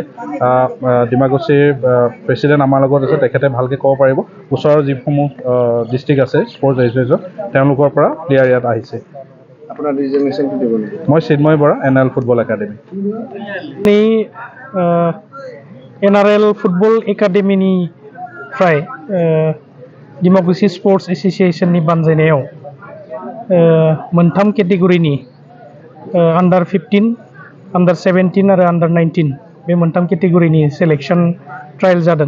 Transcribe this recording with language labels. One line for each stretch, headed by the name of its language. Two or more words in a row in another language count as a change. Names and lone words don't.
Assamese: ডিমাকুছিৰ প্ৰেচিডেণ্ট আমাৰ লগত আছে, তেখেতে ভালকৈ ক'ব পাৰিব। ওচৰৰ যিসমূহ ডিষ্ট্ৰিক্ট আছে
English: sports association
Assamese: তেওঁলোকৰ পৰা প্লেয়াৰ ইয়াত আহিছে। আপোনাৰ ৰিজনেশ্যনটো দিব নেকি? মই চিন্ময় বৰা, NRL ফুটবল একাডেমি।
Bodo: NRL ফুটবল एकाडेमिनिफ्राय डिमाकुसि स्पर्ट्स एसोसिएशननि बानजायनायाव मोनथाम केटेगरिनि आन्डार 15, आन्डार 17 आरो आन्डार 19 बे मोनथाम केटेगरिनि
English: selection trial
Bodo: जादों।